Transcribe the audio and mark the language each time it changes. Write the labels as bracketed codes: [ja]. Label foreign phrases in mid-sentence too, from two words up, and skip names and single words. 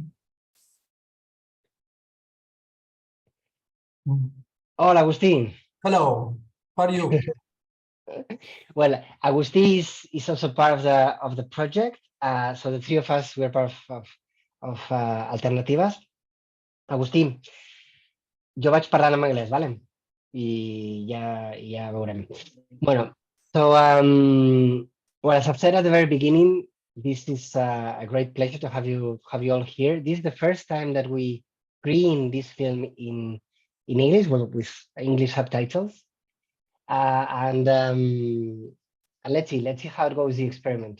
[es] him. Hola, Agustín. [en] Hello. How are you? Well, Agustí is also part of the project. So the three of us, we're part of Alternativas. Agustín, [ca] jo vaig parlant en anglès, ¿vale? I ja veurem. [es] Bueno, [en] so well, as I've said at the very beginning, this is a great pleasure to have you all here. This is the first time that we screen this film in English, well, with English subtitles. And let's see how it goes, the experiment.